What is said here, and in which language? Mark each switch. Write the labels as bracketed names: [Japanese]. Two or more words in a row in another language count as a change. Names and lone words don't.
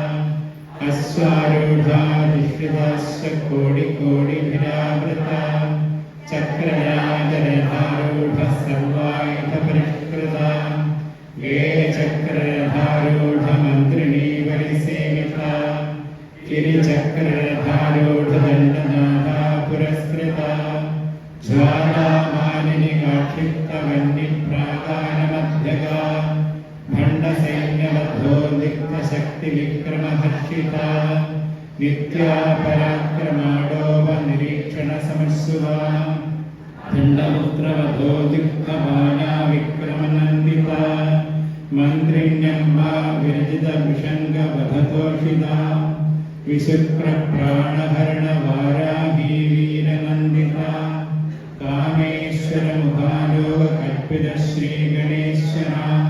[Sanskrit] അശ്വാരൂഢാധിഷ്ഠിതാശ്ച കോടികോടിഭിരാവൃത ചക്രരാജരഥാരൂഢ സർവായുധപരിഷ്കൃത യേ ചക്രരഥാരൂഢ മന്ത്രിണീ പരിസേവിത ഗിരിചക്രരഥാരൂഢ ദണ്ഡനാഥാ പുരസ്കൃത ജ്വാലാമാലിനി കാക്ഷിപ്തവന്യപ്രാകാരമധ്യഗ ഭണ്ഡസൈന്യ शक्तिविक्रमहर्षिता नित्या पराक्रमाडोपनिरीक्षणसमस्सुवा दण्डपुत्रवधो दुःखमाना विक्रमनन्दिता मन्त्रिण्यम्बा विरजितविषङ्गवधतोषिता विशुक्रप्राणहरणवाराही वीरनन्दिता कामेश्वरमुखालोककल्पितश्रीगणेश्वरा